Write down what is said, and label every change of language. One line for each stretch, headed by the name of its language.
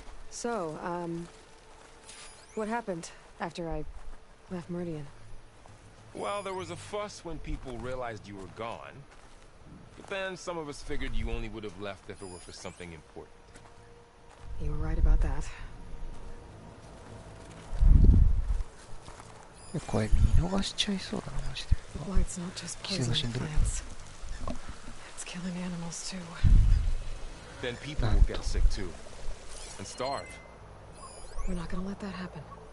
English: So, what happened after I left Meridian? Well, there was a fuss when people realized you were gone. But then some of us figured you only would have left if it were for something important. You were right about that.
Japanese: これ見逃しちゃいそうだな、マジで。
English: Light's not just poisoning plants. It's killing animals too. Then people will get sick too. And starve. We're not gonna let that happen.